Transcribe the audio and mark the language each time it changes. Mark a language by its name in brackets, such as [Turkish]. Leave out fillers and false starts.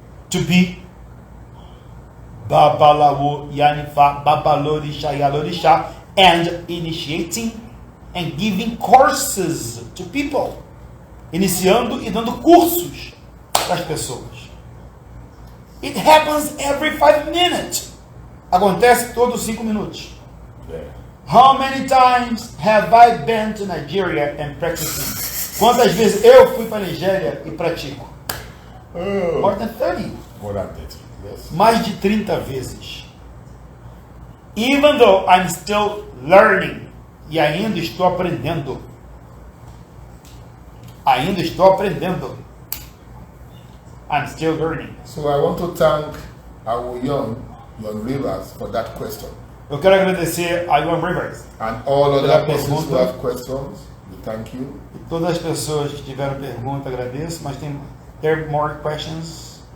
[English] to be Babalawo, Yanifa, Babalorisha, Yalorisha, and initiating and giving courses to people. [Portuguese] Iniciando e dando cursos para as pessoas. [English] It happens every 5 minutes. [Portuguese] Acontece todos 5 minutos. [English] Yeah. How many times have I been to Nigeria and practicing? [Portuguese] Quantas vezes eu fui para a Nigéria e pratico? [English] More than 30. More than 30. Yes. [Portuguese] Mais de 30 vezes. [English] Even though I'm still learning. [Portuguese] E ainda estou aprendendo. Ainda estou aprendendo. [English] I'm still learning. So I want to thank our young Rivers for that question. [Portuguese] Eu quero agradecer a Iwan Rivers. [English] And all [Portuguese] Pela [English] other persons who [Portuguese] pergunta. [English] have questions, we thank you. [Portuguese] E todas as pessoas que tiveram pergunta, agradeço. Mas [English] there are more questions,